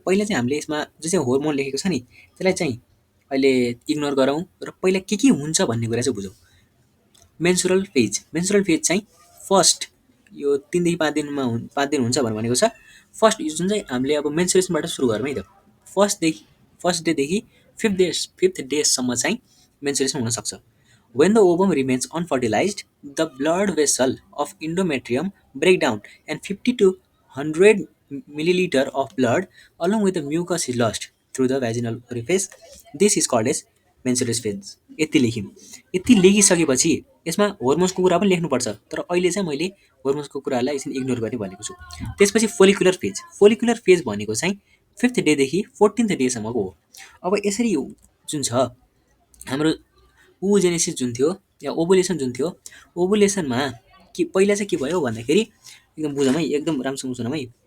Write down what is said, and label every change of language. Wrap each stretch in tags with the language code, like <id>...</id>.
<ne>पहिला चाहिँ हामीले यसमा जुन चाहिँ होर्मोन लेखेको छ नि त्यसलाई चाहिँ अहिले इग्नोर गरौँ र पहिला के हुन्छ भन्ने कुरा चाहिँ बुझौँ। मेन्सुरल फेज चाहिँ फर्स्ट यो 3 देखि 5 दिनमा 5 दिन हुन्छ भनेको छ। फर्स्ट यो जुन चाहिँ हामीले अब मेन्सुरेसनबाट सुरु गरौँ है त। फर्स्ट डेदेखि 5th डेसम्म चाहिँ मेन्सुरेसन हुन सक्छ।</ne> <en>When the ovum remains unfertilized, the blood vessel of endometrium break down and 50 to 100 milliliter of blood along with the mucus is lost through the vaginal orifice. This is called as menstrual phase.</en> <ne>यति लेख्यौँ। यति लेखिसकेपछि यसमा होर्मोन्सको कुरा पनि लेख्नुपर्छ, तर अहिले चाहिँ मैले होर्मोन्सको कुरालाई एकछिन इग्नोर गर्ने भनेको छु। त्यसपछि फोलिकुलर फेज भनेको चाहिँ 5th डेदेखि 14th डेसम्मको हो। अब यसरी जुन छ हाम्रो ओजेनेसिस जुन थियो या ओभुलेसन जुन थियो, ओभुलेसनमा के पहिला चाहिँ के भयो भन्दाखेरि एकदम बुझौँ है, एकदम राम्रोसँग सुनौँ है।</ne>